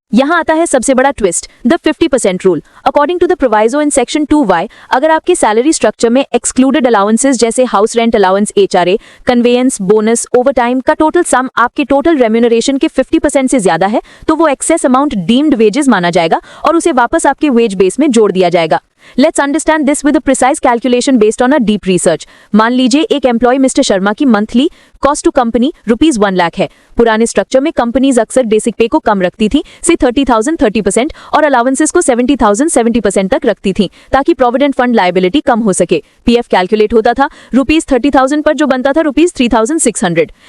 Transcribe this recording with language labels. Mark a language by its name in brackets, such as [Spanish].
[Hindi] यहाँ आता है सबसे बड़ा twist, [English] The 50% rule. According to the proviso in section 2Y, [Hindi] अगर आपके सैलरी स्ट्रक्चर में एक्सक्लूडेड अलाउंसेस जैसे house rent allowance, HRA, conveyance, bonus, overtime का टोटल सम आपके टोटल रेम्यूनरेशन के 50% से ज्यादा है, तो वो एक्सेस अमाउंट डीम्ड वेजेस माना जाएगा और उसे वापस आपके वेज बेस में जोड़ दिया जाएगा। [English] Let's understand this with a precise calculation based on a deep research. [Hindi] मान लीजिए एक एम्प्लॉय मिस्टर शर्मा की monthly cost to company ₹1 lakh है। पुराने स्ट्रक्चर में कंपनीज अक्सर बेसिक पे को कम रखती थी, से 30,000 30% और अलाउंसेस को 70,000 70% तक रखती थी, ताकि प्रोविडेंट फंड लायबिलिटी कम हो सके। पीएफ कैलकुलेट होता था ₹30,000 पर, जो बनता था ₹3,600।